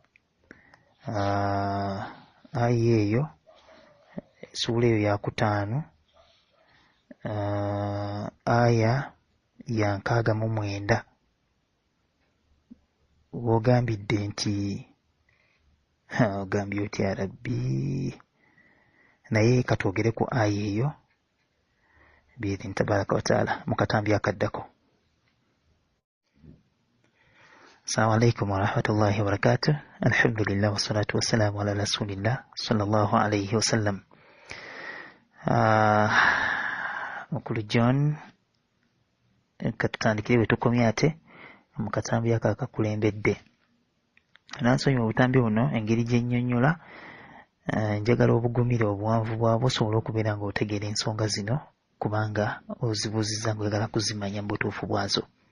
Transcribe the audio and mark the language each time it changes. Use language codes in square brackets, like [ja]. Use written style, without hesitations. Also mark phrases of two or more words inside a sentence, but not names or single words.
[lg] Aya eyo, suula eyo ya 5, aya ya 69. Wogambidde nti ogambye otya Rabbi, naye katwogere ku aya eyo [ar] بإذن تبارك وتعالى [lg] mu katambi akaddako. [ar] السلام عليكم ورحمة الله وبركاته. الحمد لله والصلاة والسلام على رسول الله صلى الله عليه وسلم. [lg] Mukulu John, katutandikire bwe tukomye ate mu katambi ako akakulembedde. Nansonyiwa obutambi buno engeri gye nnyonnyola, njagala obugumire obuwanvu bwabwo osobola okubeera ng'otegeera ensonga zino, kubanga ozibuuzizza ng'oyagala kuzimanya mu butuufu bwazo.